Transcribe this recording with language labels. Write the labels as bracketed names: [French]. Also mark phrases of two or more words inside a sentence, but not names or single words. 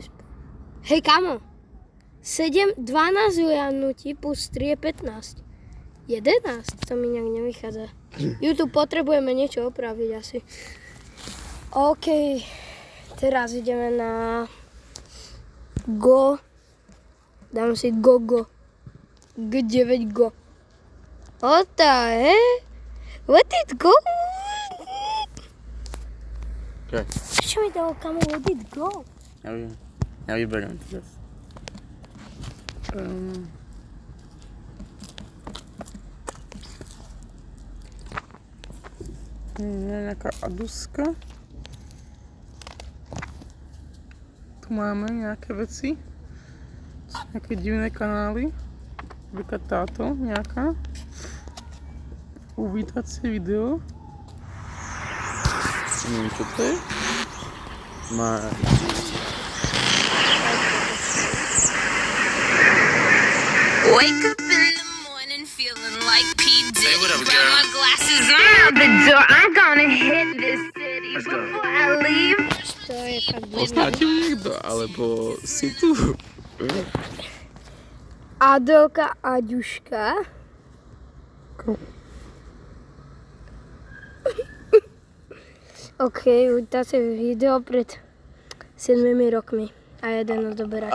[Slovak] Hej kamo, 12 zvianutí plus 3 je 15. 11? To mi nejak nevychádza. YouTube potrebujeme niečo opraviť asi. OK, teraz ideme na Go. Dám si Go. G9 Go. [English] What the heck? Let it go? Okay. [Slovak] Čo mi dalo, kamo, [English] let it go? [Slovak] Ja vyberiem teraz. Nejaká aduska. Tu máme nejaké veci. Sú nejaké divné kanály. Napríklad táto nejaká. Uvítacie video. Neviem, čo to je. Má... [English] Wake up in the morning feeling like P. Diddy. Grab my glasses, I'm out the door. I'm gonna hit this city before I leave. [Slovak] To je fakt divné. Poznáte niekto? Alebo si tu? Adelka Aďuška. OK, uvítacie video pred 7 rokmi a jeden odoberateľ.